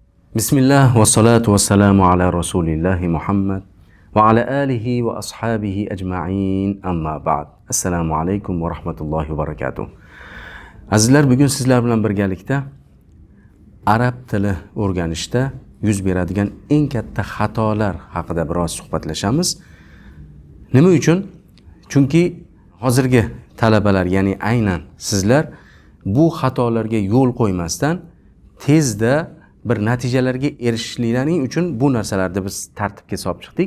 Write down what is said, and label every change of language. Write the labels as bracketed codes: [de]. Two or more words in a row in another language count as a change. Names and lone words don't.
[ar] بسم الله والصلاة والسلام على رسول الله محمد وعلى آله وأصحابه أجمعين أما بعد. السلام عليكم ورحمة الله وبركاته. [uz] Azizlar, bugun sizlar bilan birgalikda arab tili o'rganishda yuz beradigan eng katta xatolar haqida biroz suhbatlashamiz. Nima uchun? Chunki hozirgi talabalar, ya'ni aynan sizlar bu xatolarga yo'l qo'ymasdan tezda bir natijalarga erishishliklaring uchun bu narsalarni biz tartibga solib chiqdik.